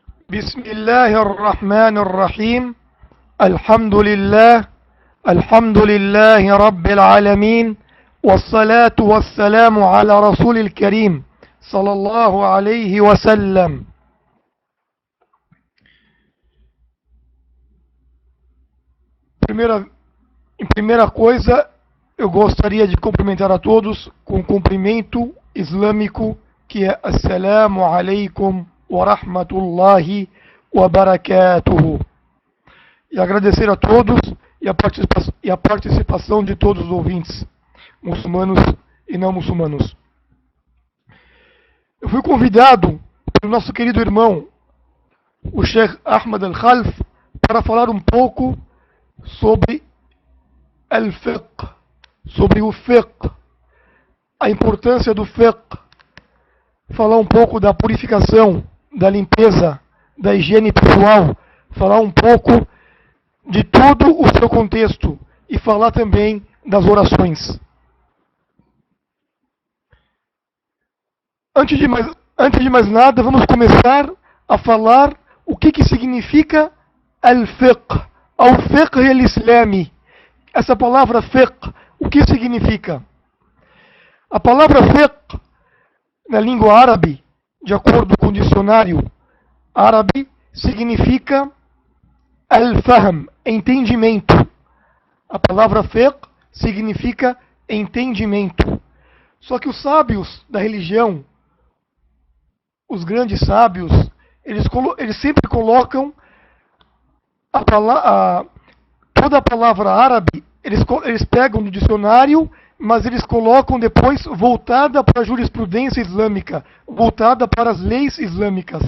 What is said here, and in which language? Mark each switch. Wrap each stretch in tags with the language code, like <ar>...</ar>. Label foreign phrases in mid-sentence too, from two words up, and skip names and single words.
<ar>بسم الله الرحمن الرحيم. الحمد لله رب العالمين، والصلاة والسلام على رسول الكريم صلى الله عليه وسلم.</ar> <pt>Primeira coisa, eu gostaria de cumprimentar a todos com um cumprimento islâmico, que é</pt> <ar>السلام عليكم ورحمة الله وبركاته.</ar> <pt>E agradecer a todos e a participação de todos os ouvintes, muçulmanos e não muçulmanos. Eu fui convidado pelo nosso querido irmão, o Sheikh Ahmad Al-Khalf, para falar um pouco sobre al-fiqh, sobre o fiqh, a importância do fiqh, falar um pouco da purificação, da limpeza, da higiene pessoal, falar um pouco de todo o seu contexto e falar também das orações. Antes de mais nada, vamos começar a falar o que significa al-fiqh,</pt> <ar>الفقه الإسلامي.</ar> <pt>Essa palavra fiqh, o que significa? A palavra fiqh, na língua árabe, de acordo com o dicionário árabe, significa al-fahm, entendimento. A palavra fiqh significa entendimento. Só que os sábios da religião, os grandes sábios, eles sempre colocam toda a palavra árabe, eles pegam no dicionário, mas eles colocam depois voltada para a jurisprudência islâmica, voltada para as leis islâmicas.</pt>